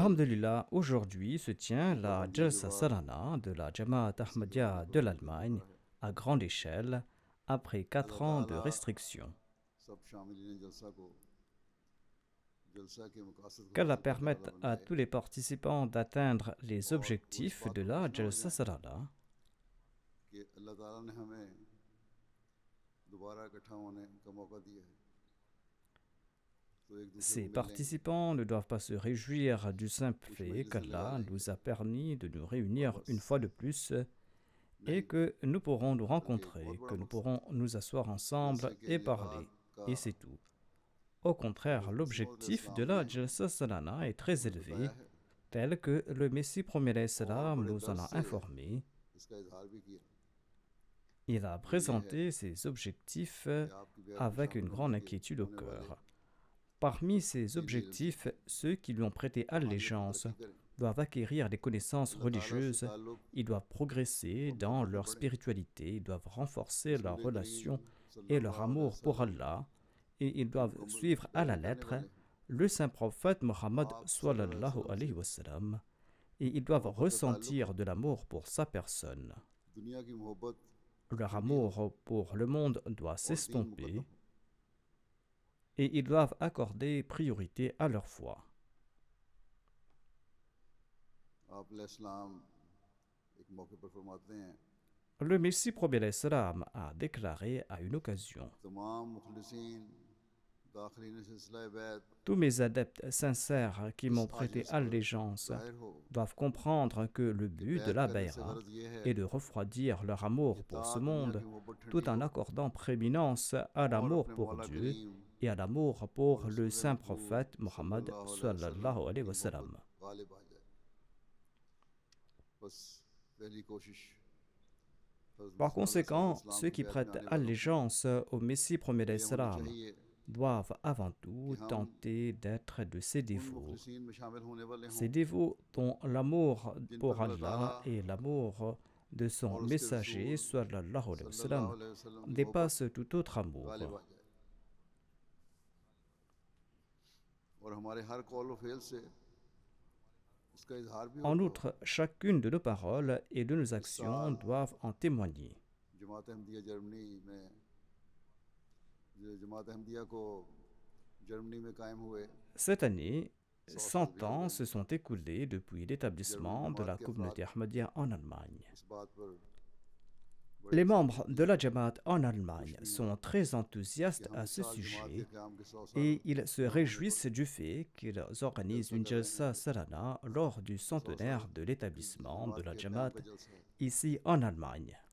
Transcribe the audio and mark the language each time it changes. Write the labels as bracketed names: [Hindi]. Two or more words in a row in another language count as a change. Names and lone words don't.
[French] Alhamdulillah, aujourd'hui se tient la Jalsa Salana de la Jamaat Ahmadiyya de l'Allemagne à grande échelle après 4 ans de restrictions. [Hindi] सब शामिलीन जलसा को जलसा के मकासद को [French] Qu'Allah [Hindi] हासिल करने वाला [French] permette à [Hindi] बनाए [French] tous les participants d'atteindre les [Hindi] और वो इस [French] objectifs [Hindi] बात [French] de [Hindi] पर [French] la [Hindi] खुश ना हो [French] Jalsa [Hindi] जाएं [French] Salana [Hindi] कि अल्लाह ताला ने हमें दोबारा इकट्ठा होने का मौका दिया है तो एक दूसरे को [French] Ces [Hindi] मिल लेंगे [French] participants ne doivent pas se réjouir du simple [Hindi] कुछ [French] fait [Hindi] मजलिसें लगा [French] qu'Allah [Hindi] लेंगे [French] nous a permis de nous [Hindi] और [French] réunir [Hindi] बस [French] une fois de plus et [Hindi] नहीं [French] que nous pourrons nous [Hindi] बल्कि एक बहुत [French] rencontrer, [Hindi] बड़ा [French] que nous [Hindi] मकसद [French] pourrons nous asseoir [Hindi] जलसे [French] ensemble [Hindi] के [French] et [Hindi] इनेकाद [French] parler. [Hindi] का [French] Et c'est tout. Au contraire, [Hindi] हज़रत मसीह मौऊद [French] l'objectif de [Hindi] अलैहिस्सलाम [French] la [Hindi] ने [French] Jalsa Salana est très [Hindi] हमें बताया [French] élevé, [Hindi] है [French] tel que le Messie premier [Hindi] और [French] salam [Hindi] बड़े [French] nous en [Hindi] दर्द [French] a [Hindi] से [French] informé. [Hindi] इसका इजहार भी किया [French] Il a [Hindi] वो ये है [French] présenté ses objectifs [Hindi] कि आपकी बैत में [French] avec [Hindi] शामिल [French] une [Hindi] होने [French] grande [Hindi] के [French] inquiétude au [Hindi] होने वाले [French] cœur. Parmi ces [Hindi] दीनी इल्म से [French] objectifs, ceux qui lui ont prêté [Hindi] रूहानियत में [French] allégeance [Hindi] तरक्की करें [French] doivent acquérir des connaissances [Hindi] अल्लाह ताला से [French] religieuses, [Hindi] ताल्लुक़ [French] ils doivent progresser [Hindi] और [French] dans [Hindi] मोहब्बत में [French] leur [Hindi] बढ़े [French] spiritualité, ils doivent renforcer leur [Hindi] रसूल करीम [French] relation et leur [Arabic] صلى الله عليه [French] amour pour [Arabic] वसल्लम [French] Allah, et ils [Hindi] की [French] doivent [Hindi] मुकम्मल [French] suivre à la [Hindi] पैरवी करने [French] lettre [Hindi] वाले [French] le saint prophète Mohammed [Arabic] आप صلى الله عليه sallallahu [Hindi] वसल्लम से [Arabic] عليه وسلم, [French] et ils doivent [Hindi] मोहब्बत का ताल्लुक़ [French] ressentir de l'amour pour sa personne. [Hindi] दुनिया की मोहब्बत [French] Leur [Hindi] छूटी हो [French] amour pour le monde doit [Hindi] और दीन मुकद्दम [French] s'estomper [Hindi] हो [French] et ils doivent accorder priorité à leur foi. [Hindi] आप अलैहिस्सलाम एक मौके पर फरमाते हैं [French] Le Messie premier salam a déclaré à une occasion: [Hindi] तमाम मुखलिसीन दाखिलीन सिलसिला बैत [French] tous mes adeptes sincères qui [Hindi] इस [French] m'ont prêté [Hindi] आजिज़ पर [French] allégeance [Hindi] ज़ाहिर हो [French] doivent comprendre que le [Hindi] कि [French] but de [Hindi] बैत [French] la [Hindi] करने से [French] Bayra [Hindi] गरज ये है [French] est de refroidir leur [Hindi] कि [French] amour [Hindi] ता [French] pour ce [Hindi] दुनिया [French] monde [Hindi] की मोहब्बत ठंडी [French] tout en [Hindi] हो [French] accordant prééminence à [Hindi] और [French] l'amour [Hindi] अपने [French] pour [Hindi] मौला [French] Dieu [Hindi] करीम [French] et à l'amour [Hindi] और [French] pour le [Hindi] रसूल [French] saint [Hindi] महबूब [French] prophète Mohammed [Arabic] صلى الله عليه وسلم صلى الله عليه [Hindi] की [Arabic] wa [Hindi] मोहब्बत [Arabic] sallam. [Hindi] गालिब आ जाए बस पहली कोशिश हज़रत [French] Par [Hindi] मसीह मौऊद [French] conséquent, [Hindi] अलैहिस्सलाम [French] ceux [Hindi] की [French] qui [Hindi] बैत में [French] prêtent [Hindi] आने वालों की [French] allégeance au Messie premier [Hindi] ये होनी [French] salam [Hindi] चाहिए [French] doivent avant [Hindi] कि [French] tout [Hindi] हम [French] tenter d'être de ces [Hindi] उन [French] dévots. [Hindi] मुखलिसीन में शामिल होने वाले हों [French] Ces dévots dont l'amour [Hindi] जिन पर [French] pour [Hindi] अल्लाह ताला [French] Allah et l'amour de son [Hindi] और उसके [French] messager [Hindi] रसूल [Arabic] صلى الله عليه و सल्लल्लाहु sallam عليه وسلم [Hindi] की मोहब्बत [French] dépassent tout autre [Hindi] गालिब [French] amour. [Hindi] आ जाए और हमारे हर कौल व फेल से इसका इजहार भी [French] En [Hindi] होगा [French] outre, chacune de nos paroles et de nos [Hindi] इस [French] actions [Hindi] साल [French] doivent en témoigner. [Hindi] जमात अहमदिया जर्मनी में जो जमात अहमदिया को जर्मनी में कायम हुए [French] Cette année, 100 ans se sont écoulés depuis l'établissement de la communauté ahmadiyya en Allemagne. Les membres de la Jamaat en Allemagne sont très enthousiastes à ce sujet et ils se réjouissent du fait qu'ils organisent une Jalsa Salana lors du centenaire de l'établissement de la Jamaat ici en Allemagne.